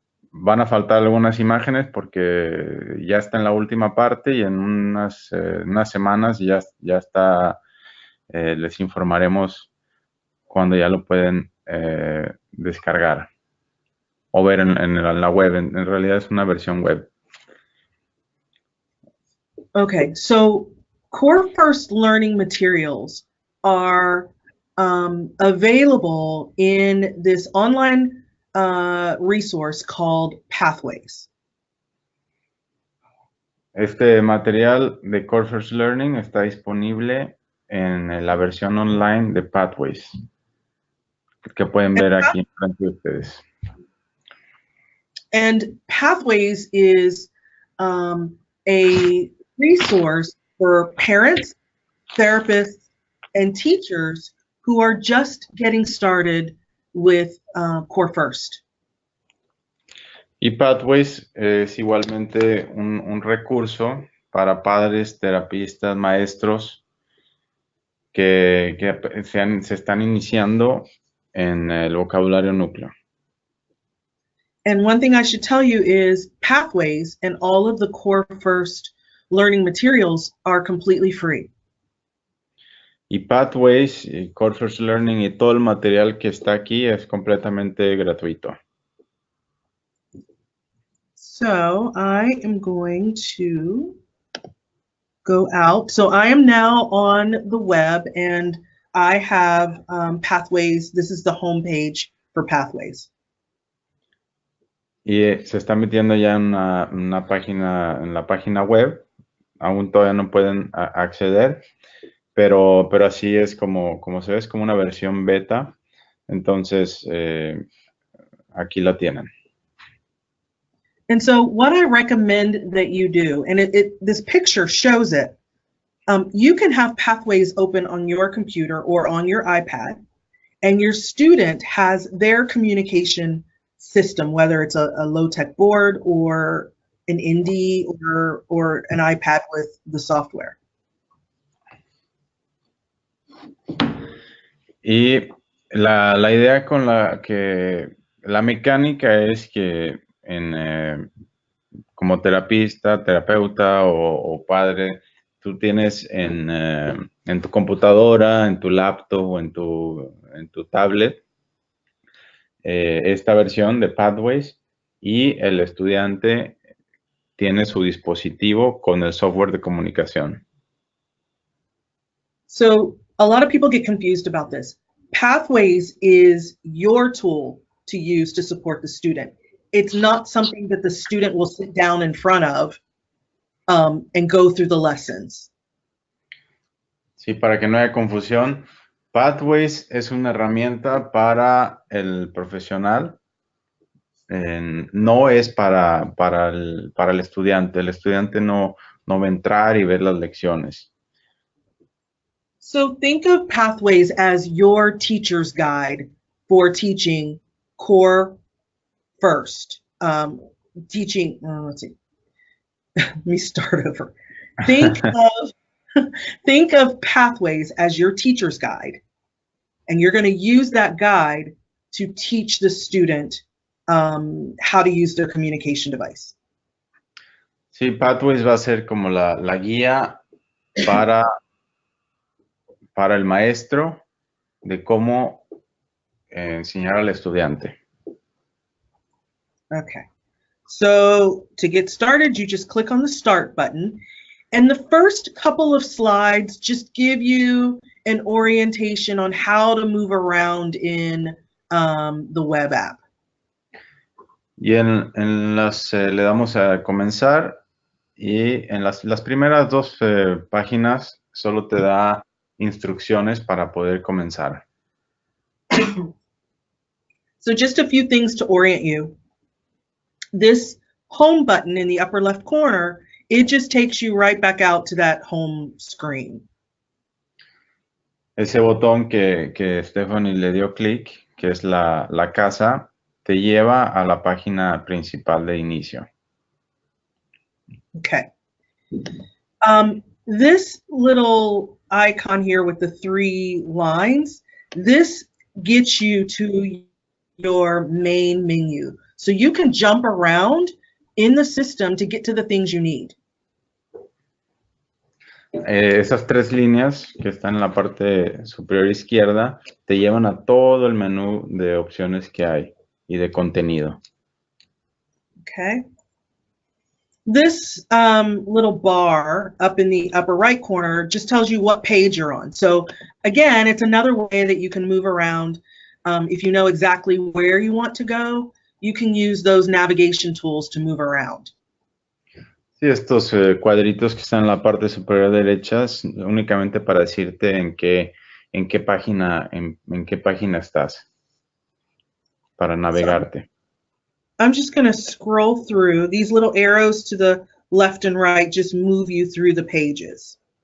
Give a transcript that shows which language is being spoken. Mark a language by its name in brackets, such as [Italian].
[Spanish] Van a faltar algunas imágenes porque ya está en la última parte y en unas semanas ya está, les informaremos cuando ya lo pueden descargar o ver en la web. En realidad es una versión web. [English] Okay, so Core First Learning materials are available in this online resource called Pathways. [Spanish] Este material de Core First Learning está disponible en la versión online de Pathways, que pueden ver aquí frente de ustedes. [English] And Pathways is a resource for parents, therapists, and teachers who are just getting started with Core First. [Spanish] Y Pathways es igualmente un recurso para padres, terapistas, maestros que se están iniciando en el vocabulario núcleo. [English] And one thing I should tell you is Pathways and all of the Core First learning materials are completely free. [Spanish] Y Pathways, y Core First Learning y todo el material que está aquí es completamente gratuito. [English] So I am going to go out. So I am now on the web and I have Pathways. This is the home page for Pathways. [Spanish] Y se está metiendo ya en una página, en la página web. Aún todavía no pueden acceder, pero así es como se ve, es como una versión beta. Entonces, aquí la tienen. [English] And so what I recommend that you do, and this picture shows it, you can have Pathways open on your computer or on your iPad, and your student has their communication system, whether it's a low-tech board or an Indie or an iPad with the software. [Spanish] Y la idea con la mecánica es que como terapeuta o padre, tú tienes en tu computadora, en tu laptop o en tu tablet esta versión de Pathways y el estudiante tiene su dispositivo con el software de comunicación. [English] So a lot of people get confused about this. Pathways is your tool to use to support the student. It's not something that the student will sit down in front of and go through the lessons. [Spanish] Sí, para que no haya confusión, Pathways es una herramienta para el profesional, no es para el estudiante. El estudiante no va a entrar y ver las lecciones. [English] So think of Pathways as your teacher's guide for teaching Core First. Teaching, let's see, let me start over. Think of Pathways as your teacher's guide, and you're going to use that guide to teach the student how to use their communication device. [Spanish] Sí, Pathways va a ser como la guía para el maestro de cómo enseñar al estudiante. [English] Okay, so to get started, you just click on the Start button, and the first couple of slides just give you an orientation on how to move around in the web app. [Spanish] Y le damos a comenzar y en las primeras dos páginas solo te da instrucciones para poder comenzar. [English] So just a few things to orient you. This home button in the upper left corner it just takes you right back out to that home screen. [Spanish] Ese botón que Stephanie le dio clic, que es la casa, te lleva a la página principal de inicio. [English] Okay. This little icon here with the 3 lines, this gets you to your main menu. So you can jump around in the system to get to the things you need. [Spanish] Esas 3 líneas que están en la parte superior izquierda te llevan a todo el menú de opciones que hay y de contenido. [English] Okay. This little bar up in the upper right corner just tells you what page you're on. So again, it's another way that you can move around. If you know exactly where you want to go, you can use those navigation tools to move around. [Spanish] Sí, estos cuadritos que están en la parte superior derecha es únicamente para decirte en qué página estás, para navegarte. [English] I'm just going to scroll through. These little arrows to the left and right just move you through the pages.